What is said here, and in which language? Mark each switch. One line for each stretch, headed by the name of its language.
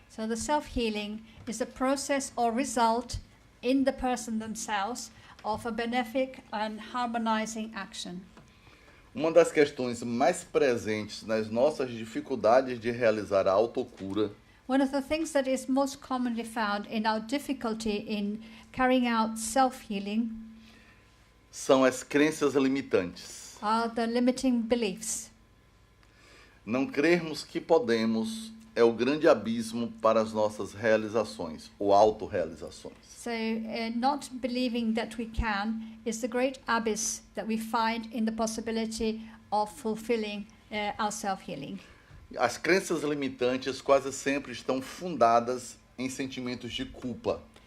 English: So the self-healing is a process or result in the person themselves of a benefic and harmonizing action.
Portuguese: Uma das questões mais presentes nas nossas dificuldades de realizar a autocura
English: One of the things that is most commonly found in our difficulty in carrying out self-healing
Portuguese: são as crenças limitantes.
English: are the limiting beliefs.
Portuguese: Não crermos que podemos é o grande abismo para as nossas realizações, ou autorrealizações.
English: So not believing that we can is the great abyss that we find in the possibility of fulfilling our self-healing.
Portuguese: As crenças limitantes quase sempre estão fundadas em sentimentos de culpa.